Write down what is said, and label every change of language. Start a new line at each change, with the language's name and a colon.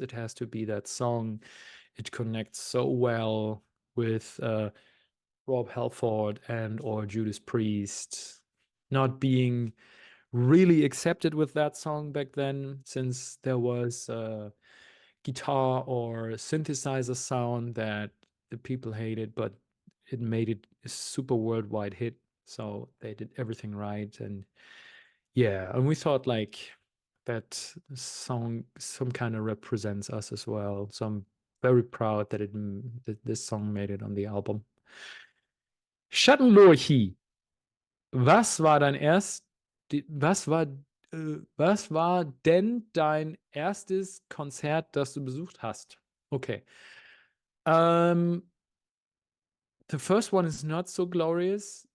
English: It has to be that song. It connects so well with Rob Halford and or Judas Priest not being really accepted with that song back then, since there was a guitar or synthesizer sound that the people hated, but it made it a super worldwide hit. So they did everything right. And yeah, and we thought like that song some kind of represents us as well. So I'm very proud that that this song made it on the album.
German: Schattenlorchi, was war dein erst, was war denn dein erstes Konzert, das du besucht hast?
English: Okay. The first one is not so glorious.